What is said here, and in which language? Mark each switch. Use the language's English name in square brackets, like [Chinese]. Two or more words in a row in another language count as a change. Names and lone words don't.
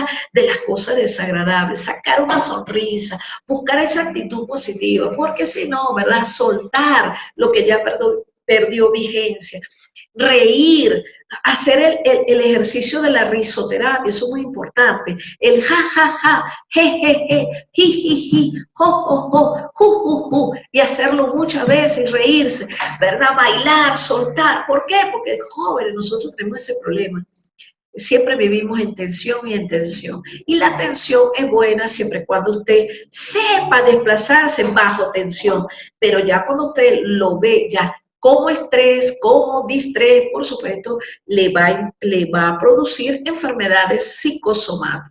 [Spanish] De las cosas desagradables, sacar una sonrisa, buscar esa actitud positiva, porque si no, ¿verdad? Soltar lo que ya perdió vigencia, reír, hacer el ejercicio de la risoterapia, eso es muy importante, el ja, ja, ja, je, je, je, ji, ji, ji, jo, jo, jo, ju, ju, ju, y hacerlo muchas veces, reírse, ¿verdad? Bailar, soltar. ¿Por qué? Porque jóvenes, nosotros tenemos ese problema. Siempre vivimos en tensión y en tensión. Y la tensión es buena siempre cuando usted sepa desplazarse bajo tensión, pero ya cuando usted lo ve ya como estrés, como distrés, por supuesto, le va a producir enfermedades psicosomáticas.